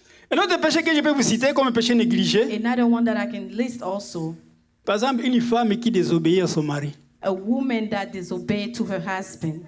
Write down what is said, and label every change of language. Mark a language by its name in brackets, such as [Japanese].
[French] Un autre péché que je peux vous citer comme un péché négligé, [English] Another one that I can list also, [French] par exemple, une femme qui désobéit à son mari. [English] a woman that disobeyed to her husband.